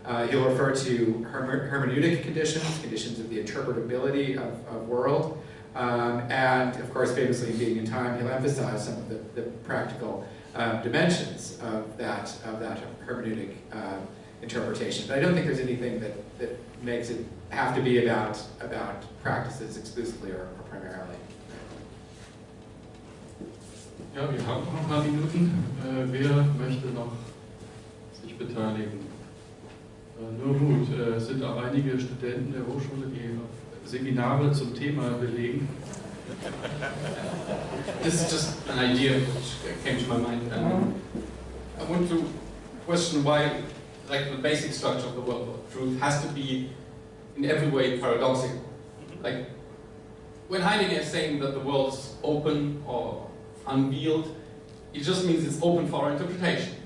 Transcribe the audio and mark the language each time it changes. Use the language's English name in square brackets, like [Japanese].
[English] He'll refer to hermeneutic conditions of the interpretability of world, and of course, famously in Being in Time, he'll emphasize some of the practical dimensions of that hermeneutic interpretation. But I don't think there's anything that makes it have to be about practices exclusively or primarily. [German] Ja, wir haben noch ein paar Minuten. Wer möchte noch sich beteiligen? Nur gut, es sind auch einige Studenten der Hochschule, die Seminare zum Thema belegen. [English] This is just an idea which came to my mind. I want to question why, like, the basic structure of the world of truth has to be in every way paradoxical. Like, when Heidegger is saying that the world is open or unveiled, it just means it's open for our interpretation.